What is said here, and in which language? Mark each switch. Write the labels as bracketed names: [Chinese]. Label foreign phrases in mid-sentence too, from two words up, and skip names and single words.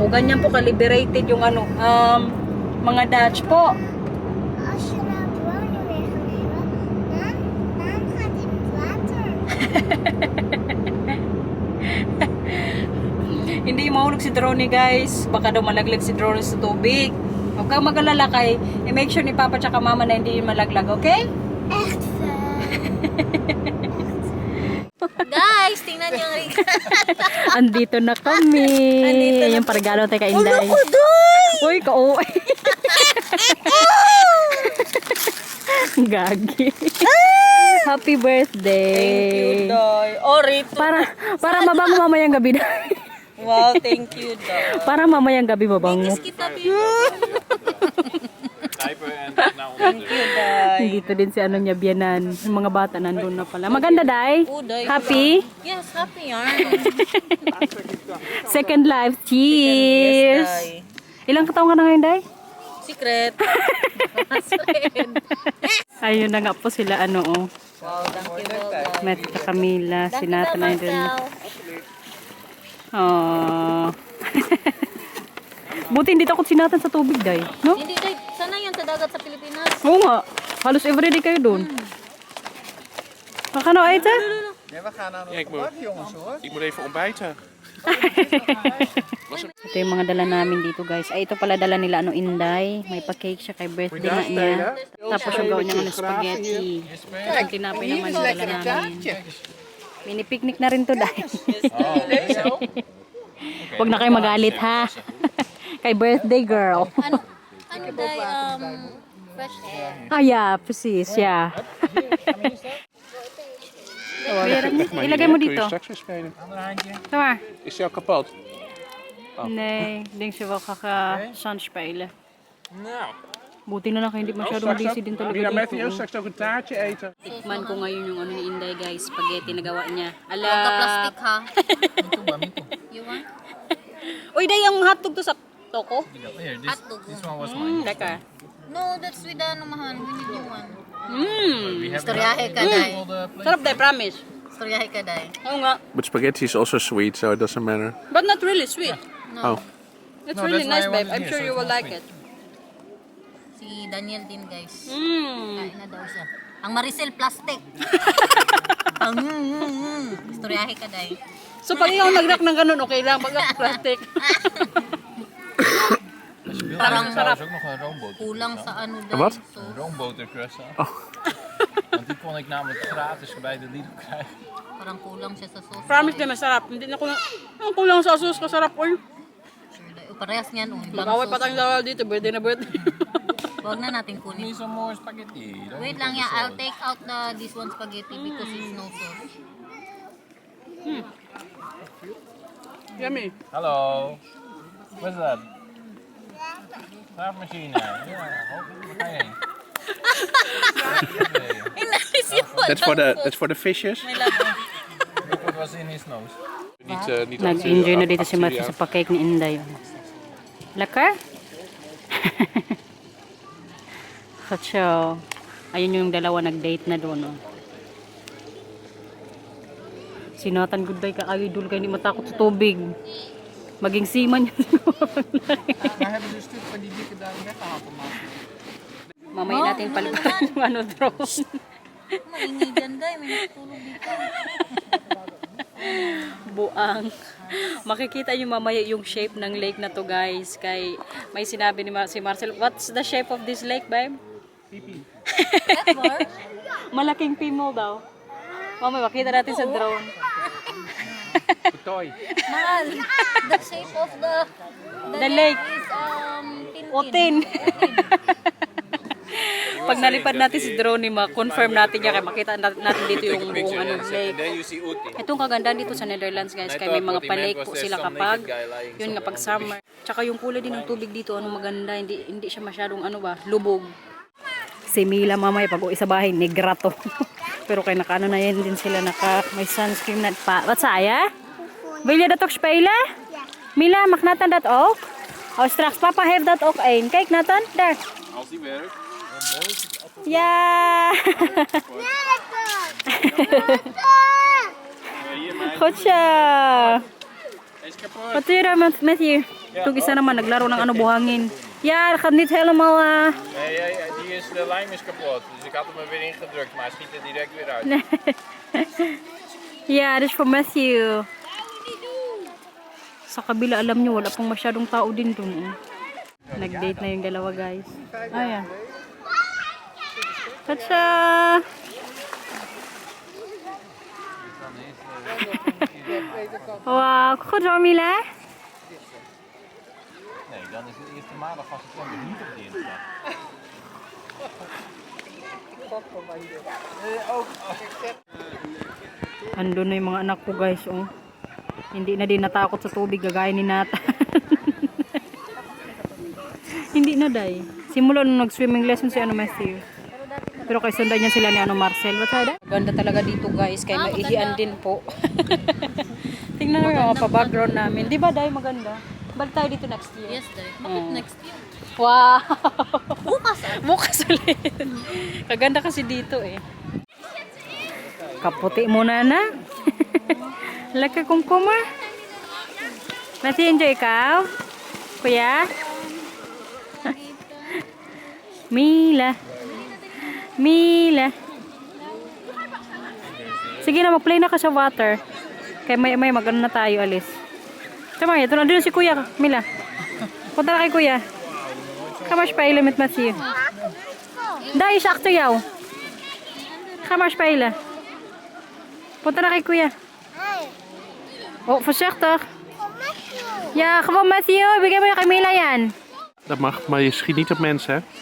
[Filipino] Ganyan po ka-liberated yung mga Dutch po. Hindi mahulog si Droney guys. Baka daw malaglag si Droney sa tubig. Huwag kang mag-alala kay i- [English] make sure [Filipino] ni Papa tsaka Mama na hindi malaglag, okay? Guys, tingnan niyo ang Andito na kami. Yung paragalo tayo kay Inday. Uy, ka-uwi. Gagi. [English] Happy birthday. Thank you, Doy. Oh, Rito. [Filipino] Para mabango mamayang gabi na. [English] Wow, thank you, Doy. [Filipino] Para mamayang gabi mabango. kita [English] Thank you, Doy. [Filipino] Dito din si niya biyanan. Yung mga bata nandun na pala. Maganda, Day? Oh, Doy. [English] Happy? Yes, happy yarn. Second life. Cheers! Yes, Doy. [Filipino] Ilang kataon ka na ngayon, Day? [English] Secret. [Filipino] Ayun na nga po sila, [English] Wow, thank you, Doy. [Filipino] Met ka Camila, si Nathan na dun. Oh. Buti hindi takot si Nathan sa tubig, Day. [English] No? [Filipino] Hindi, Day. Sana yan sa dagat sa Pilipinas. Oo nga. Halos everyday kayo doon. Kakano ay ita? [Dutch] Ja, we gaan aan Ja, het bak, jongens hoor. ik moet even ontbijten. [Filipino] Ito yung mga dala namin dito, guys. Ay, ito pala dala nila Inday. May pa-cake siya kay birthday na niya. Tapos yung gawin niya spaghetti. Ang tinapay naman yung dala namin. Mini picnic na rin to, Day. Huwag na kayo magalit, ha? Kay [English] birthday girl. [Filipino] Ano, Day, [English] fresh air. Ah, yeah, precis, yeah. [Filipino] Ilagay mo [Dutch] Kun je [Filipino] dito. [Dutch] straks weer spelen. Kom maar. Is die al kapot? Nee, ik denk ze wel gaan spelen. Nou. [Filipino] Buti na lang hindi masyadong [Dutch] Straks [Filipino] busy [Dutch] ook, [Filipino] din talaga Mila Matthew, dito. [Dutch] straks ook een taartje eten. [Filipino] Tikman ko ngayon yung ano ni Inday guys, spaghetti na gawa niya. Huwag ka plastic ha. [English] Me too, ba? Me too. You want? [Filipino] Uy, day, yung hotdog to sa toko. [English] Here, Hotdog. this one was mine. [Filipino] Laka. [English] No, that's with [Filipino] ano mahan. [English] We need you one. We have [Filipino] Storyahe ka, Day. [English] all the places. [Filipino] Sarap day, promise. Storyahe ka, Day. Oo nga. [English] But spaghetti is also sweet, so it doesn't matter. But not really sweet. Oh. It's No, really that's nice, why I babe. wanted I'm here, sure so you it's will not like sweet. it. [Filipino] Si Daniel din, guys. Mmm. Kain na daw siya. Ang Maricel plastic. Storyahe ka, Day. So pag ikaw nag-rack ng ganun, okay lang. Pag ako plastic. Parang [Dutch] Er is ook nog een roomboter. [Filipino] kulang sa ano, Day. [Dutch] Wat? [Filipino] So, [Dutch] Een roombotercroissant. Want die kon ik namelijk gratis bij de Lidl krijgen. [Filipino] parang kulang siya sa sauce. Promise din, masarap. Hindi na kulang. Ang kulang sa sauce, kasarap. Uy, Parehas niyan, oh. mag-away pa tayong dalawa dito. Birthday na birthday. Huwag na natin kunin. [Dutch] Niet zo'n mooie spaghetti. Dan [Filipino] Wait [Dutch] moet [Filipino] lang [Dutch] het [Filipino] ya, [Dutch] zo. [English] I'll take out this one spaghetti because it's no sauce. Yummy. [Dutch] Hallo. Wat is dat? Graafmachine. Ja, waar ga je heen? [Filipino] Inalis yung [English] That's for the fishes. What was in his nose? [Dutch] Niet [Filipino] Nag-enjoy na dito si Matthew sa pa-cake ni Inday. Laka? Katso. Ayun yung dalawa nag-date na doon. Oh. Si Nathan Goodday ka idol kaya hindi matakot sa tubig. Maging seaman yun. [Dutch] Maar hebben ze een stuk van die dikke daar weggehaald om [Filipino] Mamaya natin palitan yung ano drone. Maingay dyan, Day. May natulog dito. Buang. Makikita nyo mamaya yung shape ng lake na to guys. Kay may sinabi ni si Marcel, [English] what's the shape of this lake, babe? Ever? [Filipino] Malaking pimol daw. Mamaya makita natin sa drone. Toy. Mahal. [English] The shape of The lake. is [Filipino] Otin. Pag nalipad natin si drone ni ma-confirm natin niya kaya makita natin dito yung buong ano, lake. Itong kagandahan dito sa Netherlands guys, kaya may mga pa-lake po sila kapag yun nga pag summer. Tsaka yung kulay din ng tubig dito, ano maganda, hindi siya masyadong ano ba, lubog. Si Mila mamaya pag uwi sa bahay, negrato. Pero kay nakaano na yan din sila, may sunscreen na pa. [Dutch] Wat saya? Wil je dat ook spelen? Mila, mag Nathan dat ook? Oh, straks papa heeft dat ook één. Kijk Nathan, daar. Als die werkt. Ja! Goed zo! Wat doe je daar met je? [Filipino] Toen isa naman naglaro ng ano buhangin. [Dutch] Ja, dat gaat niet helemaal... Nee, de lijm is kapot. Dus ik had hem er weer ingedrukt, maar hij schiet er direct weer uit. Ja, dat is voor Matthew. [Filipino] Sa kabila, alam nyo, wala pong masyadong tao din dun. Nag-date na yung dalawa, guys. Ayan. Katsa! [Dutch] Wow, goed hoor, Mila. Nee, dan is de eerste maandag van september niet op dinsdag. [Filipino] Andun na yung mga anak ko, guys. Oh. Hindi na din natakot sa tubig, gagaya ni Nata. Hindi na, day. Simula nung nag- [English] swimming lesson [Filipino] si ano Matthew. Pero kay sundan niya sila ni ano Marcel. [English] What's that? [Filipino] Ganda talaga dito, guys. Kaya maihian din po. Tingnan mo yung mga pa-background namin. Di ba, day? Maganda. Balik tayo dito [English] next year. [Filipino] Yes, Day. Bakit [English] next year? [Filipino] Wow! Bukas Bukas ulit. Kaganda kasi dito eh. Kaputi muna na. Laki kumkuma. Matthew, enjoy ikaw? Kuya? Mila. Mila. Sige na, mag-play na ka sa water. Kaya may mag-ano na tayo, alis. Tama, ito na din si Kuya. Mila. Punta na kay Kuya. [Dutch] Ga maar spelen met Matthew. Daar is achter jou. Ga maar spelen. Punta na kay Kuya. Oh, voorzichtig. Ja, gewoon Matthew. [Filipino] Bigyan mo yung kay Mila yan. [Dutch] Dat mag, maar je schiet niet op mensen, hè?